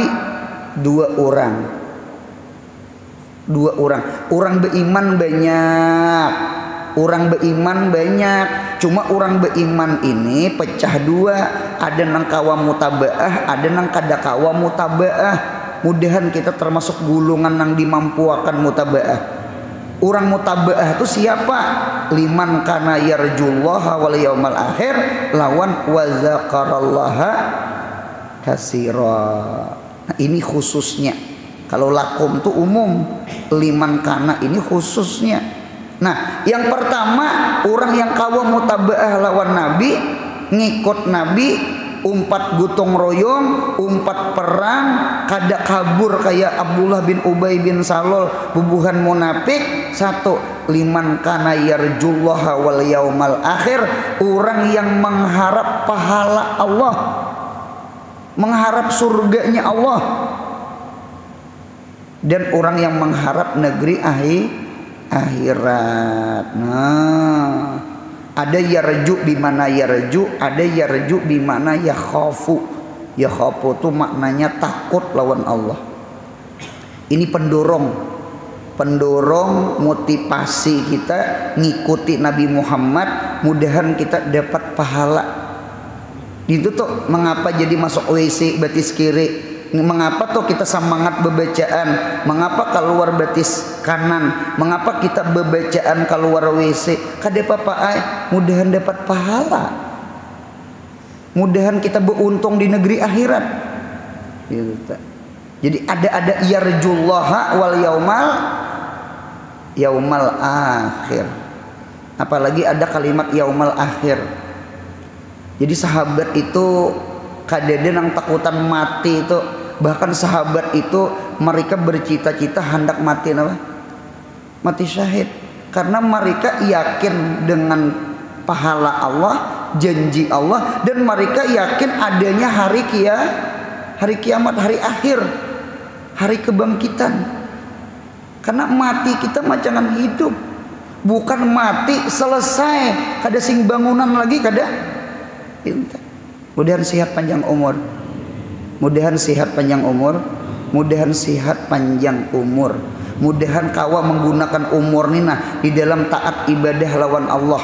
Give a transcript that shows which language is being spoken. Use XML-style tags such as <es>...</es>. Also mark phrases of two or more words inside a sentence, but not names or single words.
<id>Dua orang. Orang beriman banyak. Cuma orang beriman ini pecah dua.</id> <bjn>Ada nang kawa mutabaah, ada nang kada kawa mutabaah. Mudahan kita termasuk gulungan nang dimampuakan mutabaah.</bjn> <id>Orang mutabaah itu siapa?</id> <ar>لمن كان يرجو الله واليوم الآخر lawan وذكر الله كثيرا.</ar> <id>Nah, ini khususnya. Kalau lakum itu umum,</id> <ar>لمن كان</ar> <id>ini khususnya.</id> <bjn>Nah, yang pertama orang yang kawa mutabaah lawan Nabi, ngikut Nabi umpat gotong royong, umpat perang, kada kabur kayak Abdullah bin Ubay bin Salul, bubuhan munafik.</bjn> <id>Satu,</id> <ar>لمن كان يرجو الله واليوم الآخر,</ar> <id>orang yang mengharap pahala Allah, mengharap surganya Allah, dan orang yang mengharap negeri akhirat.</id> <ar>Nah, ada يرجو بما يرجو, ada يرجو بما يخاف.</ar> <id>Yakhafu itu maknanya takut lawan Allah. Ini pendorong motivasi kita ngikuti Nabi Muhammad, mudahan kita dapat pahala.</id> <bjn>Itu tuh mengapa jadi masuk WC betis kiri, mengapa tuh kita semangat bebacaan, mengapa keluar betis kanan, mengapa kita bebacaan keluar WC, kada apa-apa mudahan dapat pahala, mudahan kita beruntung di negeri akhirat gitu.</bjn> <id>Jadi ada</id> <ar>يرجو الله واليوم الآخر,</ar> <id>apalagi ada kalimat</id> <ar>اليوم الآخر.</ar> <bjn>Jadi sahabat itu kadede nang takutan mati itu, bahkan sahabat itu mereka bercita-cita hendak mati apa?</bjn> <id>Mati syahid, karena mereka yakin dengan pahala Allah, janji Allah, dan mereka yakin adanya hari kiamat, hari akhir, hari kebangkitan.</id> <bjn>Karena mati kita jangan hidup, bukan mati selesai kada sing bangunan lagi kada. Mudahan sehat panjang umur, mudahan sehat panjang umur, mudahan sehat panjang umur, mudahan kawa menggunakan umur nina di dalam taat ibadah lawan Allah.</bjn>